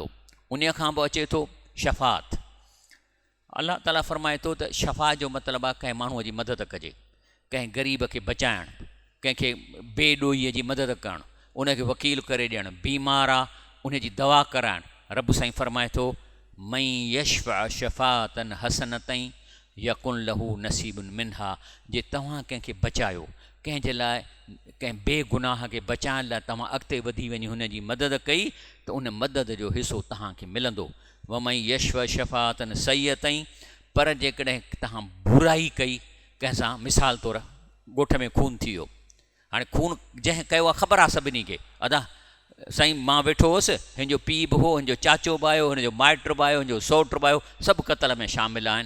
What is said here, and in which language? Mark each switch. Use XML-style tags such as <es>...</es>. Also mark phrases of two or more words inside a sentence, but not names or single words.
<sd>उन खां पोइ अचे थो शफ़ात। अलाह ताला फरमाए थो त शफ़ा जो मतिलबु आहे कंहिं माण्हूअ जी मदद कजे, कंहिं ग़रीब खे बचाइणु, कंहिंखे बेॾोहीअ जी मदद करणु, उनखे वकील करे ॾियणु, बीमार आहे उनजी दवा कराइणु। रब साईं फरमाए थो</sd> <ar>من يشفع شفاعة حسنة يكن له نصيب منها,</ar> <sd>जे तव्हां कंहिंखे बचायो, कंहिंजे लाइ कंहिं बेगुनाह खे बचाइण लाइ तव्हां अॻिते वधी वञी हुनजी मदद कई, त उन मदद जो हिसो तव्हांखे मिलंदो।</sd> <ar>ومن يشفع شفاعة سيئة,</ar> <sd>पर जेकॾहिं तव्हां बुराई कई कंहिंसां, मिसाल तौरु ॻोठ में खून थी वियो, हाणे खून जंहिं कयो आहे ख़बर आहे सभिनी खे, अदा साईं मां वेठो हुउसि, हिन जो पीउ बि हो, हिन जो चाचो बि आयो, हिन जो माइट बि आयो, हिन जो सौट बि आयो, सभु क़तल में शामिल आहिनि।</sd>